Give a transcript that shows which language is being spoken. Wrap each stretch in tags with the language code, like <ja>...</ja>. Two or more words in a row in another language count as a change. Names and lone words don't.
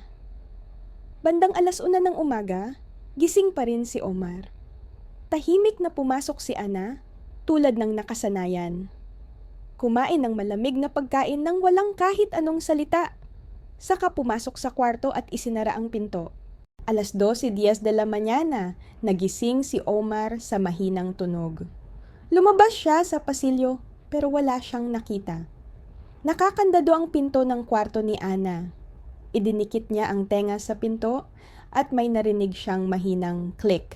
<tl>Bandang 1:00 ng umaga, gising pa rin si Omar. Tahimik na pumasok si Ana, tulad ng nakasanayan. Kumain ng malamig na pagkain nang walang kahit anong salita. Saka pumasok sa kwarto at isinara ang pinto.</tl> <es>12:10 de la mañana,</es> <tl>nagising si Omar sa mahinang tunog. Lumabas siya sa pasilyo pero wala siyang nakita. Nakakandado ang pinto ng kwarto ni Ana. Idinikit niya ang tenga sa pinto at may narinig siyang mahinang click.</tl>